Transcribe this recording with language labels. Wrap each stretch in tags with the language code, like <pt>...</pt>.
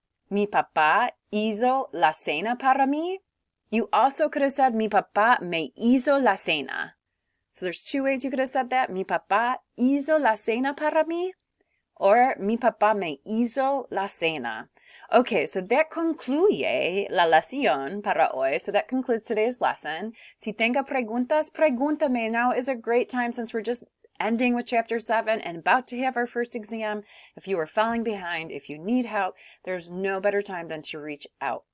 <es>Mi papá hizo la cena para mí.</es> <en>You also could have said,</en> <es>mi papá me hizo la cena.</es> <en>So there's two ways you could have said that.</en> <es>Mi papá hizo la cena para mí. Or mi papá me hizo la cena.</es> <en>Okay, so that</en> <es>concluye la lección para hoy.</es> <en>So that concludes today's lesson.</en> <es>Si tenga preguntas, pregúntame.</es> <en>Now is a great time since we're just ending with chapter 7 and about to have our first exam. If you are falling behind, if you need help, there's no better time than to reach out.</en>